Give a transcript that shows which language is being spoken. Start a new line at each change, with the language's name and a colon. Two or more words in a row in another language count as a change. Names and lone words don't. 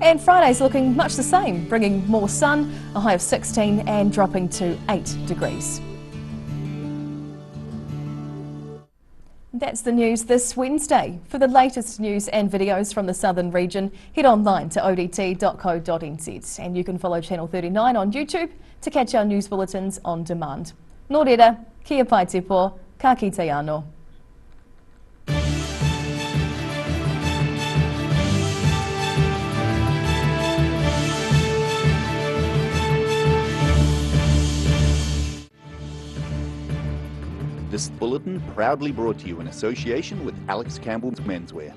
English: And Friday's looking much the same, bringing more sun, a high of 16 and dropping to 8 degrees. That's the news this Wednesday. For the latest news and videos from the southern region, head online to odt.co.nz and you can follow Channel 39 on YouTube to catch our news bulletins on demand.
Māori: Nō reira, kia pai te pō, ka kite anō.
English: This bulletin proudly brought to you in association with Alex Campbell's Menswear.